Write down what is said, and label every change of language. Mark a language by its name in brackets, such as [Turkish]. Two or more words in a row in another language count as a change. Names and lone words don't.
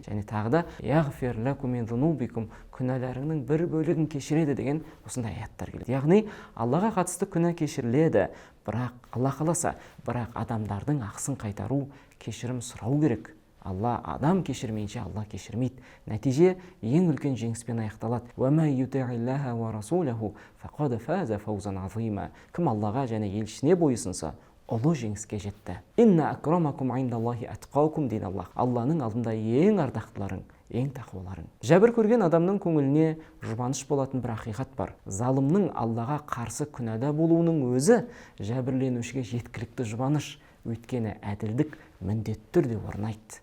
[Kazakh] Және тағы да [Arabic] يغفر لكم من ذنوبكم, [Kazakh] күнәларыңның бір бөлігін кешіреді деген осындай аяттар келеді. Яғни Аллаға қатысты күнә кешіріледі, бірақ Алла қаласа, бірақ адамдардың ақысын қайтару, кешірім сұрау керек. Алла адам кешірмейінше Алла кешірмейді. Нәтиже ең үлкен жеңіспен аяқталады. [Arabic] وَمَا يُطِعِ اللَّهَ وَرَسُولَهُ فَقَدْ فَازَ فَوْزًا عَظِيمًا. [Kazakh] Кім Аллаға және елшісіне бойсынса, ұлы жеңіске жетті. [Arabic] إن أكرمكم عند الله أتقاكم дейді Аллах. [Kazakh] Алланың алдында ең ардақтыларың, ең тақуаларың. Жәбір көрген адамның көңіліне жұбаныш болатын бір ақиқат бар. Залымның Аллаға қарсы күнәда болуының өзі жәбірленушіге жеткілікті жұбаныш. Өйткені әділдік міндетті түрде орнайды.